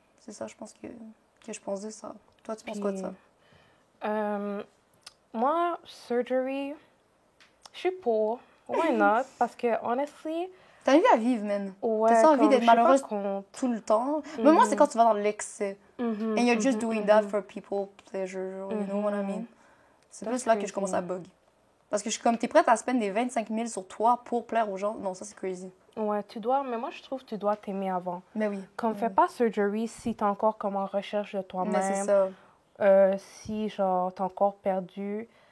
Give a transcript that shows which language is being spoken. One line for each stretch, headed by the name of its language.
French: C'est ça, je pense que je pense de ça. Toi, tu penses quoi de ça? Moi, surgery, je suis pour.
English: Why not?
French: Parce que,
English: honestly...
French: T'as une vie à vivre, man. Ouais, t'as envie d'être malheureuse tout le temps. Mais moi, c'est quand tu vas dans l'excès.
English: And you're just doing that for people pleasure. You know what I mean?
French: C'est plus là que je commence à bug. Parce que je suis comme, t'es prête à spendre des 25 000 sur toi pour plaire aux gens? Non, ça, c'est crazy. Ouais, tu dois... Mais moi, je trouve que tu dois t'aimer avant. Mais oui. Comme, fais pas surgery si t'es encore comme en recherche de toi-même. Mais c'est ça. Si, genre, t'es encore perdu.